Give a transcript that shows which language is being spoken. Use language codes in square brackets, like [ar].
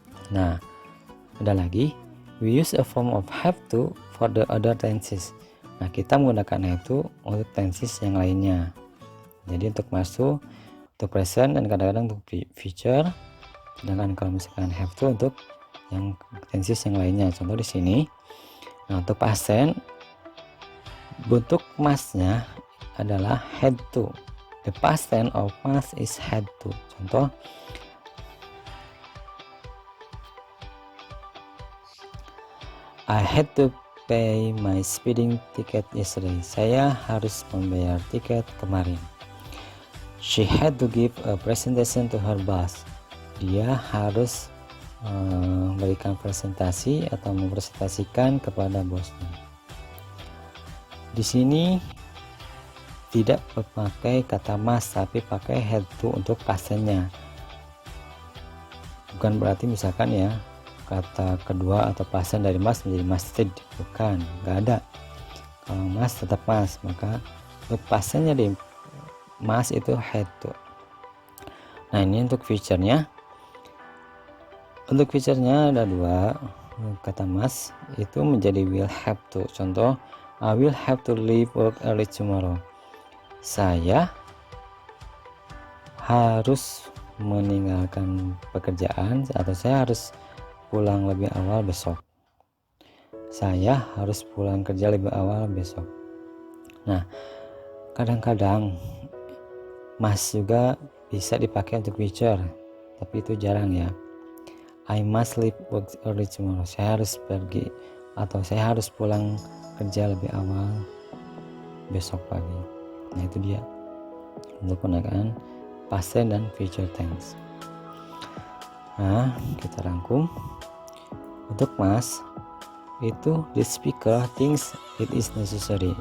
[id] Nah, ada lagi, [en] we use a form of have to for the other tenses. [id] Nah, kita menggunakan have to untuk tenses yang lainnya. Jadi untuk masuk, untuk present, dan kadang-kadang untuk future. Sedangkan kalau misalkan have to untuk yang tenses yang lainnya. Contoh di sini. Nah, untuk past bentuk must-nya adalah had to. [en] The past tense of must is had to. [id] Contoh, [en] I had to pay my speeding ticket yesterday. [id] Saya harus membayar tiket kemarin. [en] She had to give a presentation to her boss. [id] Dia harus memberikan presentasi atau mempresentasikan kepada bosnya. Di sini tidak memakai kata must, tapi pakai had to untuk pastennya. Bukan berarti misalkan ya kata kedua atau pasten dari must menjadi musted, bukan, nggak ada. Kalau must tetap must, maka untuk pastennya di must itu had to. Nah, ini untuk future-nya. Untuk future-nya ada dua kata must, itu menjadi will have to. [en] Contoh, I will have to leave work early tomorrow. [id] Saya harus meninggalkan pekerjaan atau saya harus pulang lebih awal besok. Saya harus pulang kerja lebih awal besok. Nah, kadang-kadang must juga bisa dipakai untuk future, tapi itu jarang ya. [en] I must leave work early tomorrow. [id] Saya harus pergi atau saya harus pulang kerja lebih awal besok pagi. Nah, itu dia untuk penggunaan past tense dan future tense. Nah, kita rangkum. Untuk must itu [en] the speaker thinks it is necessary.